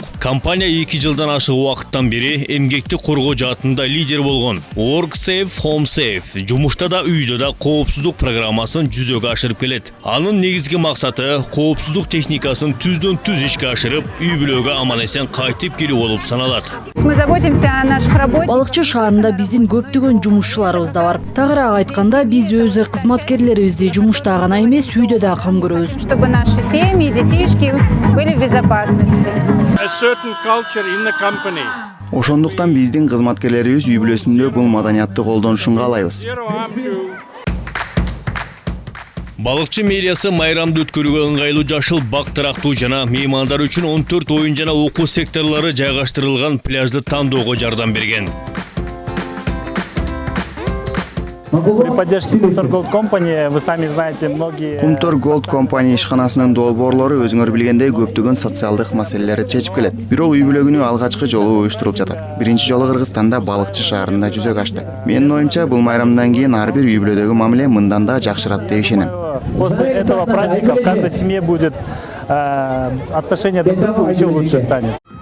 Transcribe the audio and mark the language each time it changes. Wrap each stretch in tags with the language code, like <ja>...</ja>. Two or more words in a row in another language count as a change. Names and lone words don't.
<ky>Компания 2 жылдан ашык убакыттан бери эмгекти коргоо жаатында лидер болгон Work Safe, Home Safe жумушта да үйдө да коопсуздук программасын жүзөгө ашырып келет. Анын негизги максаты коопсуздук техникасын түздөн түз ишке ашырып, үй бүлөгө аман эсен кайтып келүү болуп саналат.</ky> <ru>Мы заботимся о наших работниках.</ru> <ky>Балыкчы шаарында биздин көптөгөн жумушчуларыбыз да бар. Тагыраак айтканда, биз өз кызматкерлерибизди жумушта гана эмес, үйдө да кам көрөбүз.</ky> <ru>Чтобы наши семьи, детишки были в безопасности.</ru> <en>A certain culture in the company.</en> <ky>Ошондуктан биздин кызматкерлерибиз үй бүлөсүндө бул маданиятты колдонушун каалайбыз.</ky> <en>Zero harm to</en> <ky>Балыкчы мэриясы майрамды өткөрүүгө ыңгайлуу жашыл бак тарактуу жана меймандар үчүн 14 оюн жана окуу секторлору жайгаштырылган пляжды тандоого жардам берген.</ky> <ru>При поддержке Кумтөр Gold Company, вы сами знаете, многие...</ru> <ky>Кумтөр Gold Company ишканасынын долбоорлору өзүңөр билгендей көптөгөн социалдык маселелерди чечип келет. Бирок үй бүлө күнү алгачкы жолу уюштурулуп жатат. Биринчи жолу Кыргызстанда Балыкчы шаарында жүзөгө ашты. Менин оюмча, бул майрамдан кийин ар бир үй бүлөдөгү мамиле мындан да жакшырат деп ишенем.</ky> <ru>После этого праздника в каждой семье будет отношение друг к другу еще лучше станет.</ru>